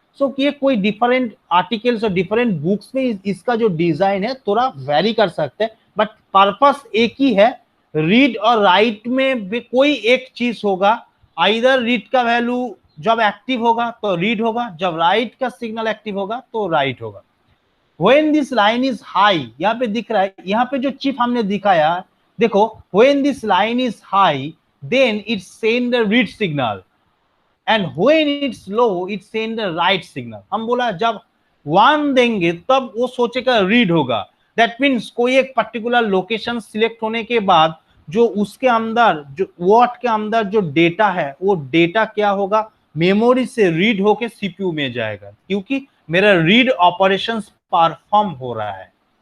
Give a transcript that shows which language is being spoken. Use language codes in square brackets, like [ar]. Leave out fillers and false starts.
[hi] सो ये कोई different articles और डिफरेंट बुक्स में इसका जो डिजाइन है थोड़ा वेरी कर सकते हैं, बट पर्पस एक ही है। रीड और राइट में भी कोई एक चीज होगा, आइदर रीड का वैल्यू जब एक्टिव होगा तो रीड होगा, जब राइट का सिग्नल एक्टिव होगा तो राइट होगा। [en] When this line is high, [hi] यहाँ पे दिख रहा है, यहाँ पे जो चिप हमने दिखाया, देखो [en] when this line is high then it send the read signal and when it's low it send the write signal। [hi] हम बोला जब 1 देंगे तब वो सोचेगा रीड होगा। दैट मीन्स कोई एक पर्टिकुलर लोकेशन सिलेक्ट होने के बाद जो उसके अंदर जो वर्ड के अंदर जो डेटा है वो डेटा क्या होगा, मेमोरी से रीड होके सीपीयू में जाएगा, क्योंकि मेरा रीड ऑपरेशंस परफॉर्म हो रहा है।